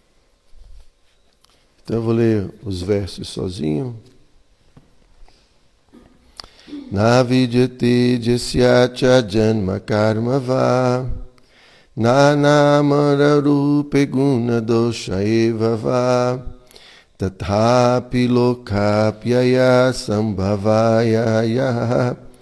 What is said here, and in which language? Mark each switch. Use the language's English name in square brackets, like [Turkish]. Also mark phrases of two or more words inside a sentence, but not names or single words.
[Portuguese] Então eu vou ler os versos sozinho. [Sanskrit] न विद्यते यस्य च जन्म कर्म वा न नाम रूपे गुण दोष एव वा तथापि लोकाप्यय सम्भवाय यः